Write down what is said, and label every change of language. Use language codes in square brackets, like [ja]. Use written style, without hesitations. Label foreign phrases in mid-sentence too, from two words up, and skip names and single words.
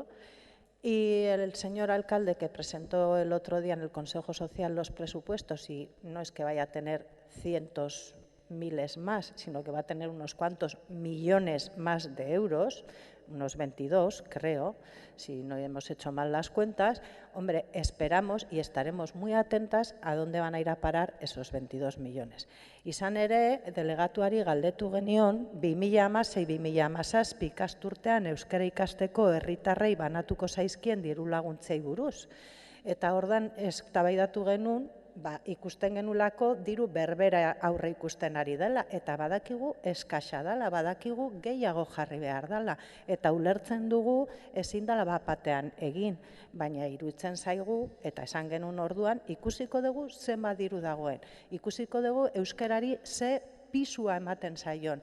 [es] Y el señor alcalde que presentó el otro día en el Consejo Social los presupuestos, y no es que vaya a tener cientos, miles más, sino que va a tener unos cuantos millones más de euros, unos 22, creo, si no hemos hecho mal las cuentas. Hombre, esperamos y estaremos muy atentas a dónde van a ir a parar esos 22 millones. [eu] Izan ere, delegatuari galdetu genion, 2016-2017 ikasturtean euskara ikasteko herritarrei banatuko zaizkien diru laguntzei buruz. Eta ordan eztabaidatu genuen, ikusten genulako diru berbera aurre ikusten ari dela, eta badakigu eskasa dela, badakigu gehiago jarri behar dela, eta ulertzen dugu ezin dela bapatean egin, baina iruditzen zaigu, eta esan genuen orduan, ikusiko dugu zenbat diru dagoen, ikusiko dugu euskarari ze pisua ematen zaion.